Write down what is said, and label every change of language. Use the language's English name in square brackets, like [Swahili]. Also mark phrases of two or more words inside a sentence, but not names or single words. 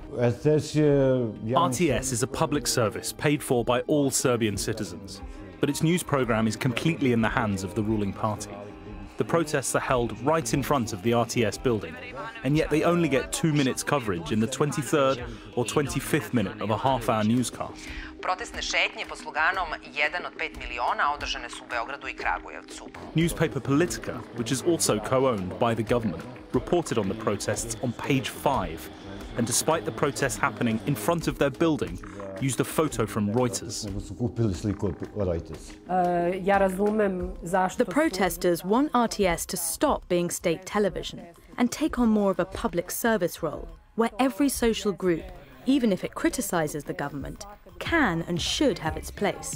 [English] RTS is a public service paid for by all Serbian citizens, but its news program is completely in the hands of the ruling party. The protests are held right in front of the RTS building, and yet they only get 2 minutes coverage in the 23rd or 25th minute of a half-hour newscast. [Serbian] Protestne šetnje pod sloganom 1 od 5 miliona održane su u Beogradu I Kragujevcu. [English] Newspaper Politica, which is also co-owned by the government, reported on the protests on page 5, and despite the protests happening in front of their building, used a photo from Reuters. The protesters want RTS to stop being state television and take on more of a public service role, where every social group, even if it criticizes the government, can and should have its place.